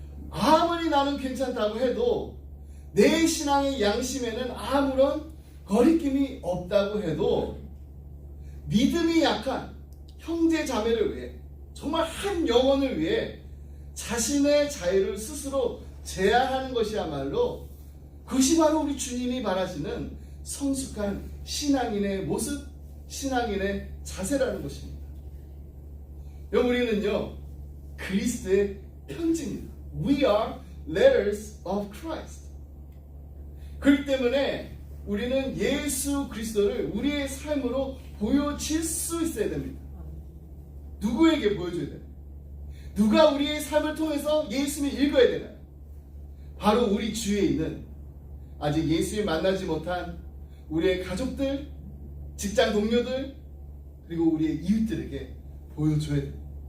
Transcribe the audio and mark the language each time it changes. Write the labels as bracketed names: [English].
[Korean] 아무리 나는 괜찮다고 해도 내 신앙의 양심에는 아무런 거리낌이 없다고 해도 믿음이 약한 형제 자매를 위해, 정말 한 영혼을 위해 자신의 자유를 스스로 제한하는 것이야말로, 그것이 바로 우리 주님이 바라시는 성숙한 신앙인의 모습, 신앙인의 자세라는 것입니다. 여러분, 우리는요 그리스도의 편지입니다. [English] We are letters of Christ. [Korean] 그렇기 때문에 우리는 예수 그리스도를 우리의 삶으로 보여질 수 있어야 됩니다. 누구에게 보여줘야 돼요? 누가 우리의 삶을 통해서 예수님을 읽어야 되나요? 바로 우리 주위에 있는 아직 예수를 만나지 못한 우리의 가족들, 직장 동료들, 그리고 우리의 이웃들에게 보여줘야 됩니다.